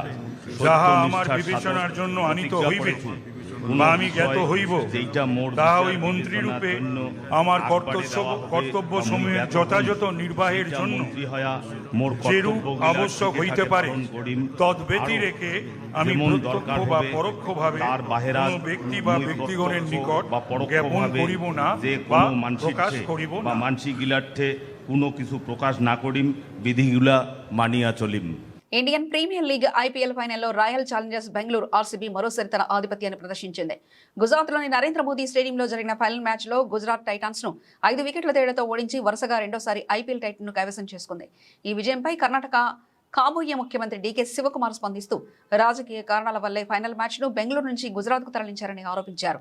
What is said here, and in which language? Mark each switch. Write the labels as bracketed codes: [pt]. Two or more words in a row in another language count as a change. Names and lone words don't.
[bn] যাহা আমার বিবেচনার জন্য আনিত হইবে বা আমি জ্ঞাত হইব, তাহা ওই মন্ত্রী রূপে আমার কর্তব্য সমূহের যথাযথ নির্বাহের জন্য যেরূপ আবশ্যক হইতে পারে তদ্ব্যতি রেখে আমি প্রত্যক্ষ বা পরোক্ষভাবে কোনো ব্যক্তি বা ব্যক্তিগণের নিকট জ্ঞাপন করিব না বা প্রকাশ করিব না। মানসিক গিলার্থে কোনো কিছু প্রকাশ না করিম, বিধিগুলা মানিয়া চলিম। [te] ఇండియన్ ప్రీమియర్ లీగ్ ఐపీఎల్ ఫైనల్లో రాయల్ ఛాలెంజర్స్ బెంగళూరు ఆర్సీబీ మరోసారి తన ఆధిపత్యాన్ని ప్రదర్శించింది. గుజరాత్లోని నరేంద్ర మోదీ స్టేడియంలో జరిగిన ఫైనల్ మ్యాచ్లో గుజరాత్ టైటాన్స్ ను 5 వికెట్ల తేడాతో ఓడించి వరుసగా రెండోసారి ఐపీఎల్ టైటిల్ ను కైవసం చేసుకుంది. ఈ విజయంపై కర్ణాటక కాబోయే ముఖ్యమంత్రి డీకే శివకుమార్ స్పందిస్తూ రాజకీయ కారణాల వల్లే ఫైనల్ మ్యాచ్ ను బెంగళూరు నుంచి గుజరాత్ కు తరలించారని ఆరోపించారు.